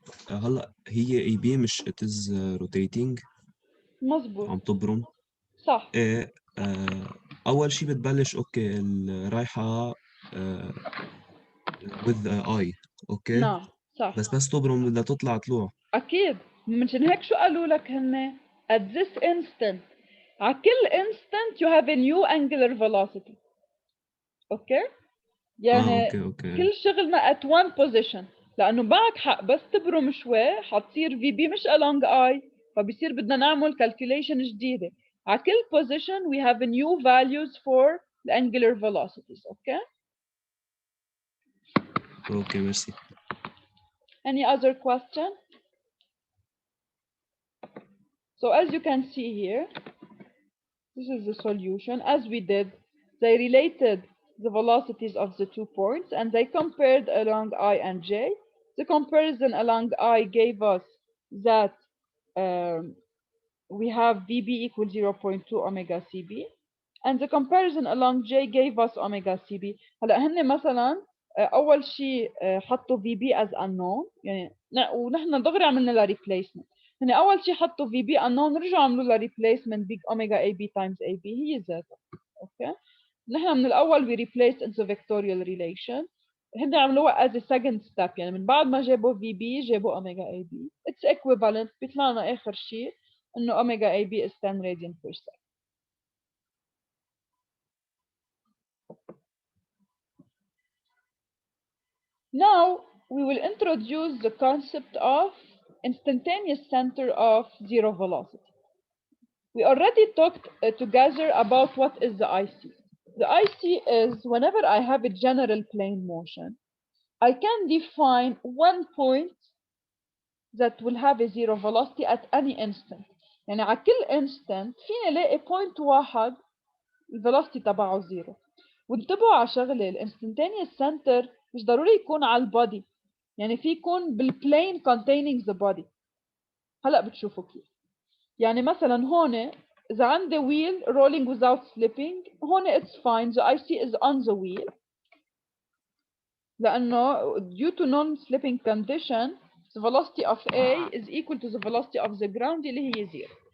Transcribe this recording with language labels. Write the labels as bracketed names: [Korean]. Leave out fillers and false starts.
[Arabic] هلا هي اي بي مش [English] it is rotating [Arabic] مظبوط. عم تبرم صح. ايه اول شيء بتبلش اوكي رايحه with I اوكي نعم صح. بس تبرم بدها تطلع طلوع أكيد منشان هيك شو قالوا لك هن [English] at this instant [Arabic] على كل instant [English] you have a new angular velocity. أوكي؟ يعني اوكي [Arabic] كل شغلنا [English] at one position [Arabic] لأنه معك حق بس تبرم شوي حتصير VB مش along I فبصير بدنا نعمل calculation جديدة. [English] على كل position we have a new values for the angular velocities. Okay? [Arabic] اوكي ميرسي [English] Any other question? So as you can see here, this is the solution. As we did, they related the velocities of the 2 points and they compared along I and J. The comparison along I gave us that we have VB equals 0.2 omega CB. And the comparison along J gave us omega CB. [Arabic] هلا هن مثلا أول شيء حطوا VB [English] as unknown [Arabic] يعني ونحن دغري عملنا لها replacement. هن أول شيء حطوا VB unknown رجعوا عملوا لها replacement big omega AB times AB هي ذاتها. أوكي. نحن من الأول [English] we replaced into vectorial relation. [Arabic] هن عملوها [English] as a second step [Arabic] يعني من بعد ما جابوا VB جابوا omega AB. [English] It's equivalent [Arabic] بيطلع لنا آخر شيء إنه [English] omega AB is 10 radian per second. Now we will introduce the concept of instantaneous center of zero velocity. We already talked together about what is the IC. The IC is whenever I have a general plane motion, I can define one point that will have a zero velocity at any instant. [Arabic] يعني على كل instant فيني الاقي point واحد الفيلوسيتي تبعه زيرو. وانتبهوا على شغله الانستنتينيوس سنتر مش ضروري يكون على البادي يعني في يكون بالبلين [English] containing the body. [Arabic] هلا بتشوفوا كيف يعني مثلا هون اذا عندي [English] wheel rolling without slipping هون it's fine the IC is on the wheel لانه due to non-slipping condition the velocity of A is equal to the velocity of the ground [Arabic] اللي هي [English] zero.